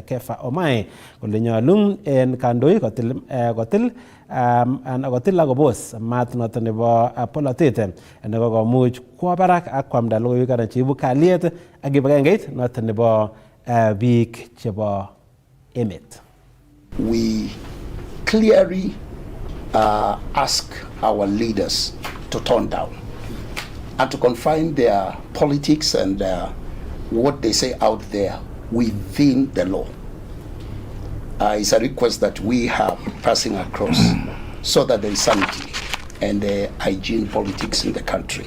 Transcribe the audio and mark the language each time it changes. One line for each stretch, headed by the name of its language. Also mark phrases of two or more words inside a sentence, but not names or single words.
Kalenjin: Kefa Omae kole nyolu en kandoik kotil akobos maat noton nebo polatet nekokomuch kwo barak ak kwamda logoiwek cheibu kalyet ak kibagengeit noton nebo biik chebo emet.
English: We clearly ask our leaders to tone down and to confine their politics and what they say out there within the law. It's a request that we have passing across so that there is sanity and hygiene politics in the country.